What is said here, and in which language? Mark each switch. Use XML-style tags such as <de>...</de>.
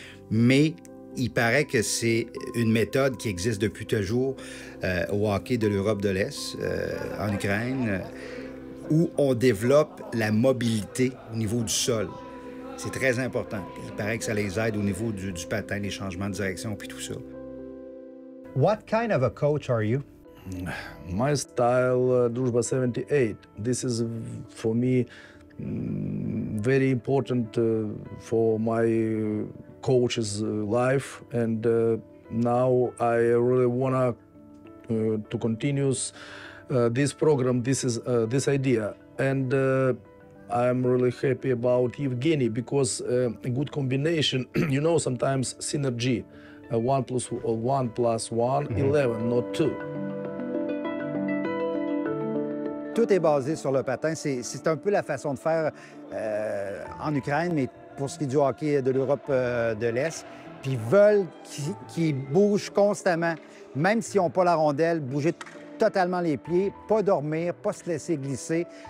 <fr>Mais il paraît que c'est une méthode qui existe depuis toujours au hockey de l'Europe de l'Est, en Ukraine, où on développe la mobilité au niveau du sol. C'est très important. Il paraît que ça les aide au niveau du patin, les changements de direction puis tout ça.</fr> <en>What kind of a coach are you? My style, Druzhba 78. This is, for me, very important for my coach's life. And now I really want to continue this program, this idea, and I'm really happy about Evgeny because a good combination, you know, sometimes synergy, 1 plus 1 plus 1, 11, not 2.</en> <fr>Tout est basé sur le patin. C'est un peu la façon de faire en Ukraine, mais pour ce qui est du hockey de l'Europe de l'Est. Puis ils veulent qu'ils bougent constamment, même s'ils n'ont pas la rondelle, bouger totalement les pieds, pas dormir, pas se laisser glisser.</fr>